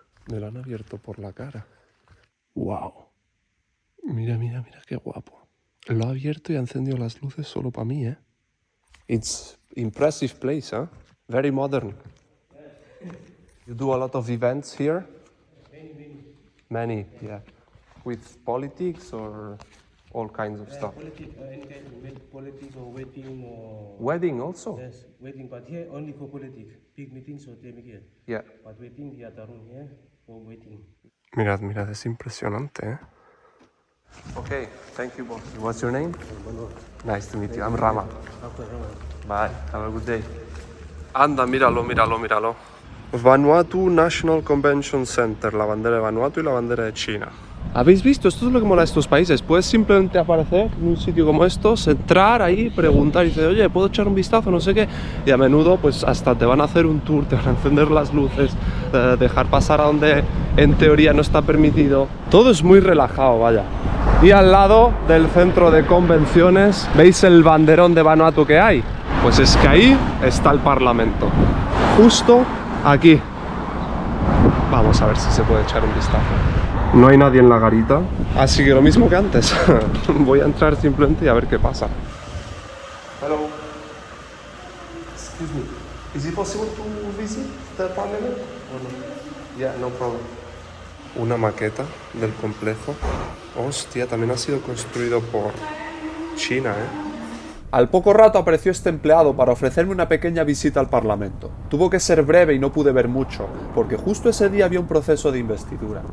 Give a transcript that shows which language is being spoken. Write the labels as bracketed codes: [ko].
[es] Me lo han abierto por la cara. Wow. Mira qué guapo. Lo ha abierto y ha encendido las luces solo para mí, ¿eh? [en] It's impressive place, huh? Very modern. You do a lot of events here? Many, yeah. With politics or all kinds of stuff? Politics or wedding or... Wedding also? Yes, wedding, but here only for politics. Big meetings or they make here. Yeah. But wedding, the other room here for wedding. [es] Mirad, es impresionante, ¿eh? [en] Okay, thank you both. What's your name? Nice to meet you. I'm Rama. Bye, have a good day. [es] Anda, míralo. Vanuatu National Convention Center, la bandera de Vanuatu y la bandera de China. ¿Habéis visto? Esto es lo que mola de estos países. Puedes simplemente aparecer en un sitio como estos, entrar ahí, preguntar y decir, oye, ¿puedo echar un vistazo? No sé qué. Y a menudo, pues hasta te van a hacer un tour, te van a encender las luces, dejar pasar a donde en teoría no está permitido. Todo es muy relajado, vaya. Y al lado del centro de convenciones, ¿veis el banderón de Vanuatu que hay? Pues es que ahí está el Parlamento. Justo aquí. Vamos a ver si se puede echar un vistazo. No hay nadie en la garita, así que lo mismo que antes. Voy a entrar simplemente y a ver qué pasa. [en] Hello. Excuse me. Is it possible to visit the parliament or no? Yeah, no problem. [es] Una maqueta del complejo. Hostia, también ha sido construido por China, Al poco rato apareció este empleado para ofrecerme una pequeña visita al Parlamento. Tuvo que ser breve y no pude ver mucho, porque justo ese día había un proceso de investidura.